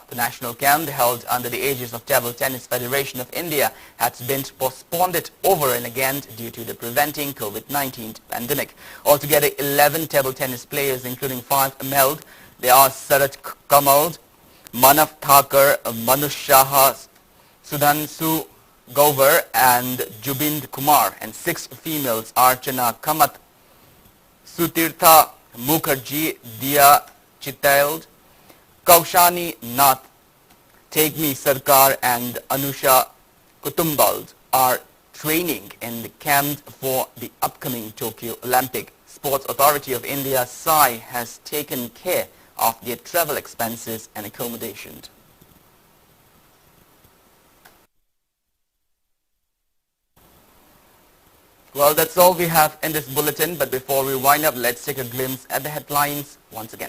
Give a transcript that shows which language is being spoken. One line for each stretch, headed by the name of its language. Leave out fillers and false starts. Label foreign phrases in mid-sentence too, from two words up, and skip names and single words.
English: The national camp, held under the aegis of Table Tennis Federation of India, has been postponed over and again due to the preventing COVID-19 pandemic. Altogether, 11 table tennis players, including 5 male. They are Sarat Kamal, Manav Thakur, Manush Shah, Sudhanshu Gover and Jubind Kumar, and 6 females, Archana Kamath, Sutirtha Mukherjee, Dia Chitaild, Kaushani Nath, Tegmi Sarkar and Anusha Kutumbald are training in the camp for the upcoming Tokyo Olympic. Sports Authority of India, SAI, has taken care of their travel expenses and accommodation. Well, that's all we have in this bulletin, but before we wind up, let's take a glimpse at the headlines once again.